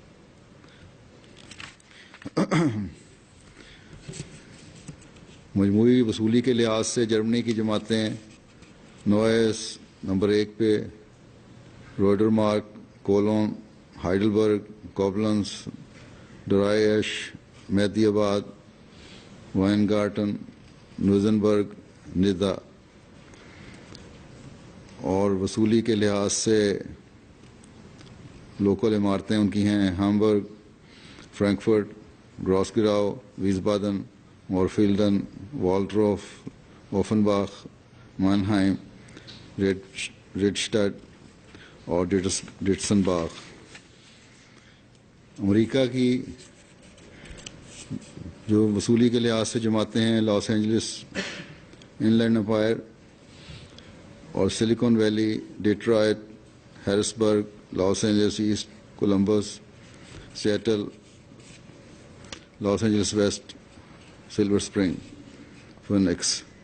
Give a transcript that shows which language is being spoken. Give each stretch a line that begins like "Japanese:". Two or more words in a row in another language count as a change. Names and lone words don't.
Urdu: مجموعی وصولی کے لحاظ سے جرمنی کی جماعتیں نوائس نمبر 1 پہ، روڈرمارک، کولون، ہائیڈلبرگ، کوبلنس، ڈرائیش، مہدی آباد، وائنگارٹن، نیوزنبرگ، ندا. اور وصولی کے لحاظ سے لوکل عمارتیں ان کی ہیں ہامبرگ، فرینکفرٹ، گراسگراؤ، ویزبادن، مورفیلڈن، والٹروف، اوفنباخ، مانہائم، ریڈسٹڈ اور ڈیٹسنباخ. امریکہ کی جو وصولی کے لحاظ سے جماعتیں ہیں لاس اینجلس، انلینڈ امپائر اور سلیکون ویلی، ڈیٹرائٹ، ہیرسبرگ، لاس اینجلس ایسٹ، کولمبس، سیٹل، لاس اینجلس ویسٹ، سلور سپرنگ، فینکس.